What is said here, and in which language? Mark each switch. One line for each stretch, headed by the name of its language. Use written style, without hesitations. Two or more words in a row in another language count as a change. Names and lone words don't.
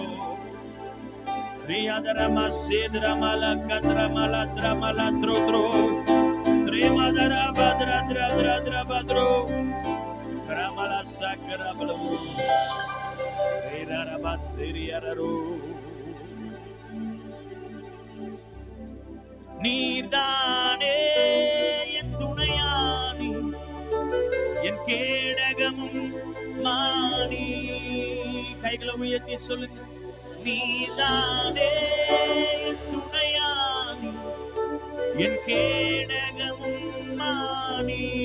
Tamil: Riadara masedra malakadra maladra malatro. Trimadara badra dra dra dra badro. Kramala sakra blu. Ridara basiriararu. நீர்தானே என் துணையானி என் கேடகமும் மானி. கைகளை உயர்த்தி சொல்லுங்க. நீர்தானே என் துணையானி என் கேடகமும் மானி.